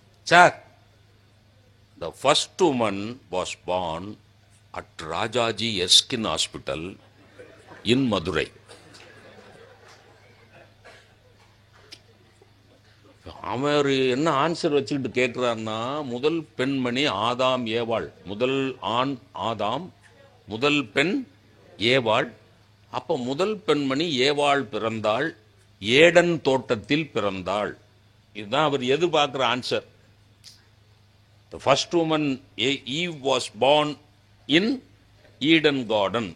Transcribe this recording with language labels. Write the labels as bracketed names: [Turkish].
[English] Sir, the first woman was born at Rajaji Erskine Hospital in Madurai. [Tamil] அவர் என்ன answer வச்சுக்கிட்டு கேட்கிறார்னா, முதல் பெண்மணி ஆதாம் ஏவாள், முதல் ஆண் ஆதாம், முதல் பெண் ஏவாள். அப்ப முதல் பெண்மணி ஏவாள் பிறந்தாள், ஏடன் தோட்டத்தில் பிறந்தாள். இதுதான் அவர் எதிர்பார்க்கிற answer. [English] The first woman, Eve, was born in Eden Garden.